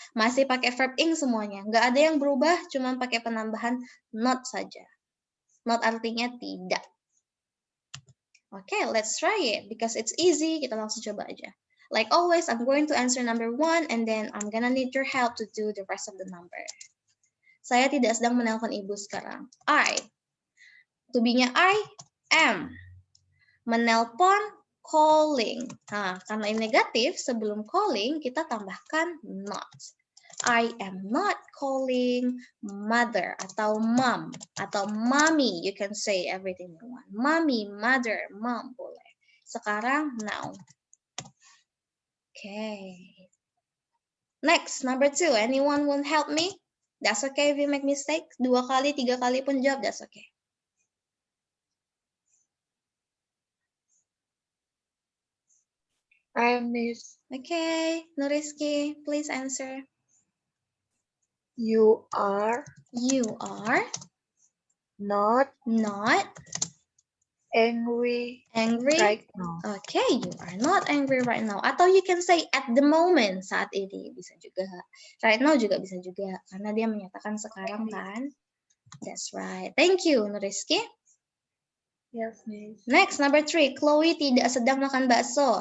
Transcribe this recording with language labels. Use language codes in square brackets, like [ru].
[id] Masih pakai verb ing semuanya. Nggak ada yang berubah, cuma pakai penambahan not saja. [en] Not [id] artinya tidak. [en] Okay, let's try it. Because it's easy, [id] kita langsung coba aja. [en] Like always, I'm going to answer number 1, and then I'm gonna need your help to do the rest of the number. [id] Saya tidak sedang menelpon ibu sekarang. I. To be-nya [en] I am. [id] Menelpon, calling. Nah, karena ini negatif, sebelum calling kita tambahkan not. [en] I am not calling mother atau mom atau mommy. You can say everything you want. Mommy, mother, mom [id] boleh. Sekarang [en] now. Okay. Next, number 2. Anyone want help me? That's okay if you make mistake. [id] 2 kali, 3 kali pun jawab, [en] that's okay. I am Miss. Okay, Nuriski, please answer. You are You are not not angry angry. right now. Okay, you are not angry right now. Atau you can say at the moment, [id] saat ini bisa juga. Right now juga bisa juga, karena dia menyatakan sekarang kan. [en] That's right. Thank you, Nuriski. Yes, Miss. Next, number 3. [id] Chloe tidak sedang makan bakso.